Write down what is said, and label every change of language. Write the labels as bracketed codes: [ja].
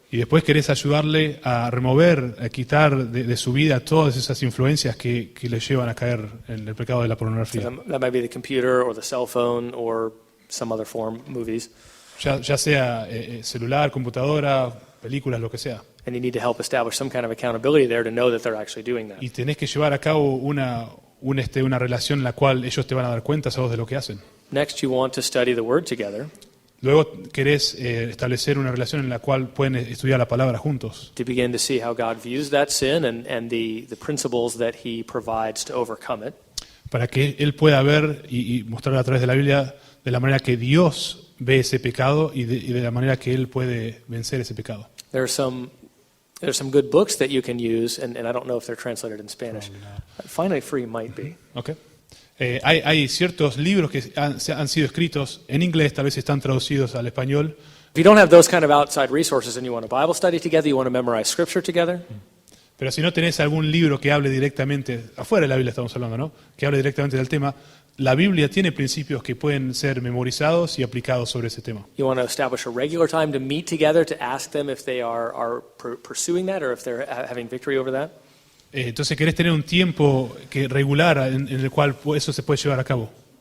[es] Y después querés ayudarle a remover, a quitar de su vida todas esas influencias que le llevan a caer en el pecado de la [en] So [es] pornografía. [en] that might be the computer or the cell phone or some other form, movies. [es] Ya sea celular, computadora, películas, lo que sea. [en] And you need to help establish some kind of accountability there to know that they're actually doing that. [es] Y tenés que llevar a cabo una relación en la cual ellos te van a dar cuenta a vos de lo que hacen. [en] Next, you want to study the Word together [es] Luego querés establecer una relación en la cual pueden estudiar la palabra juntos, [en] to begin to see how God views that sin and the principles that He provides to overcome it. [es] para que Él pueda ver y mostrar a través de la Biblia de la manera que Dios ve ese pecado y de la manera que Él puede vencer ese pecado. [en] There's some good books that you can use, and I don't know if they're translated in Spanish. Finally Free might be. Okay. [es] Hay ciertos libros que han sido escritos en inglés, tal vez están traducidos al español. [en] If you don't have those kind of outside resources and you want a Bible study together, you want to memorize Scripture together, [es] Pero si no tenés algún libro que hable directamente, afuera de la Biblia estamos hablando, ¿no? Que hable directamente del tema, la Biblia tiene principios que pueden ser memorizados y aplicados sobre ese tema. [en] you want to establish a regular time to meet together to ask them if they are pursuing that or if they're having victory over that. [es] Entonces querés tener un tiempo regular en el cual eso se puede llevar a cabo.